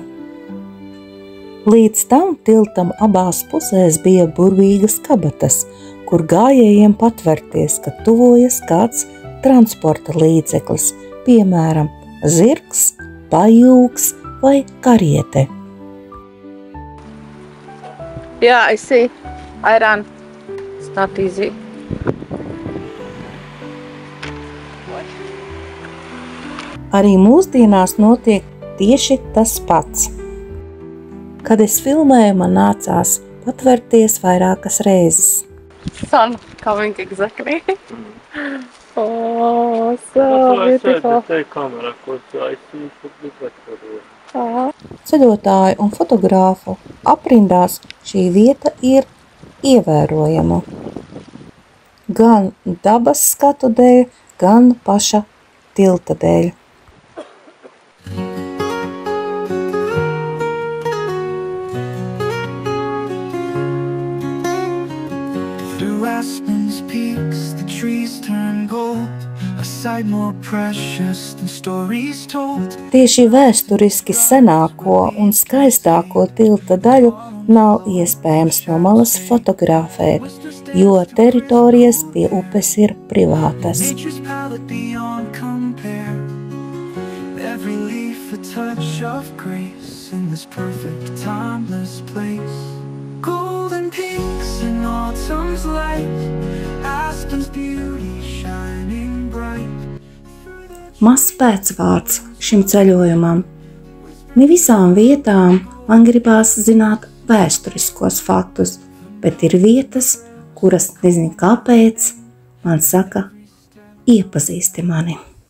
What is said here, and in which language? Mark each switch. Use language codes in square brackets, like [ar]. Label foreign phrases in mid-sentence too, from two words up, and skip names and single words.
[lv] Līdz tam tiltam abās pusēs bija burvīgas kabatas, kur gājējiem patvērties, ka tuvojas kāds transporta līdzeklis, piemēram, zirgs, pajūgs vai kariete. [en] Yeah, I see. I ran. It's not easy. [lv] Arī mūsdienās notiek tieši tas pats. Kad es filmēju, man nācās patvērties vairākas reizes. [en] Sun coming exactly. Oh, so beautiful. [lv] Ceļotāju un fotogrāfu aprindās šī vieta ir ievērojama. Gan dabas skatu dēļ, gan paša tilta dēļ. [en] Through Aspen's peaks, the trees turn gold, a sight more precious than stories told. [lv] Tieši vēsturiski senāko un skaistāko tilta daļu nav iespējams no malas fotografēt, jo teritorijas pie upes ir privātas. [en] Nature's palette beyond compare, every leaf a touch of grace in this perfect timeless place. Golden peaks in autumn's light, Aspen's beauty shining bright. [lv] Mazs pēcvārds šim ceļojumam. Ne visām vietām man gribās zināt vēsturiskos faktus, bet ir vietas, kuras nezinu kāpēc, man saka, iepazīsti mani.